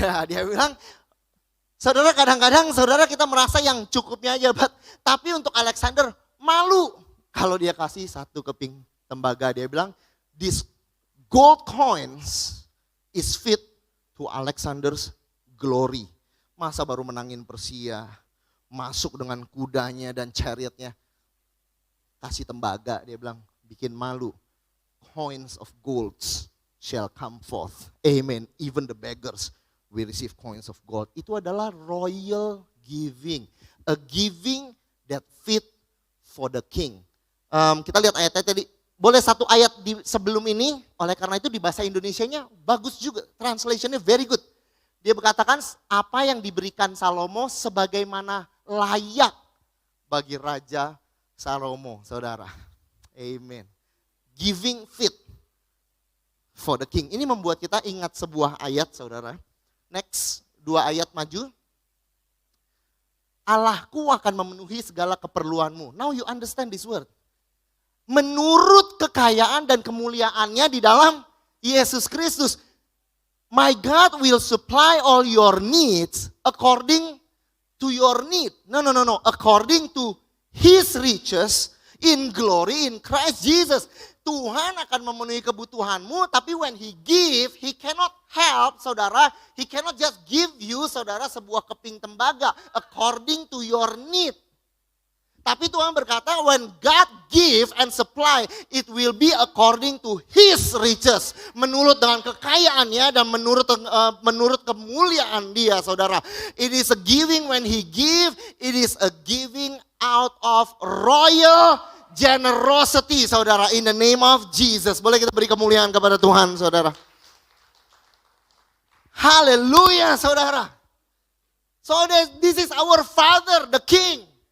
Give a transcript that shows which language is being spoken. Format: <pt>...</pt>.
<id>Dia bilang, saudara, kadang-kadang saudara kita merasa yang cukupnya aja, tapi untuk Alexander malu kalau dia kasih 1 keping tembaga. Dia bilang,</id> <en>this gold coins is fit to Alexander's glory.</en> <id>Masa baru menangin Persia, masuk dengan kudanya dan chariotnya, kasih tembaga, dia bilang, bikin malu.</id> <en>Coins of golds shall come forth. Amen. Even the beggars will receive coins of gold.</en> <id>Itu adalah</id> <en>royal giving. A giving that fit for the king.</en> <id>Kita lihat ayatnya tadi. Boleh 1 ayat sebelum ini, oleh karena itu di bahasa Indonesianya bagus juga. Translationnya</id> <en>very good.</en> <id>Dia berkatakan apa yang diberikan Salomo sebagaimana layak bagi Raja Salomo, saudara. Amen.</id> <en>Giving fit for the king.</en> <id>Ini membuat kita ingat sebuah ayat, saudara. Next, 2 ayat maju. Allahku akan memenuhi segala keperluanmu.</id> <en>Now you understand this word.</en> <id>Menurut kekayaan dan kemuliaannya di dalam Yesus Kristus.</id> <en>My God will supply all your needs according to your need. No. According to His riches in glory in Christ Jesus.</en> <id>Tuhan akan memenuhi kebutuhanmu, tapi</id> <en>when He give, He cannot help,</en> <id>saudara.</id> <en>He cannot just give you, saudara,</en> <id>sebuah keping tembaga</id> <en>according to your need.</en> <id>Tapi Tuhan berkata,</id> <en>when God give and supply, it will be according to His riches.</en> <id>Menurut dengan kekayaannya dan menurut kemuliaan Dia, saudara.</id> <en>It is a giving when He give, it is a giving out of royal generosity, saudara. In the name of Jesus.</en> <id>Boleh kita beri kemuliaan kepada Tuhan, saudara.</id> <en>Haleluya, saudara. So this is our Father, the King.</en>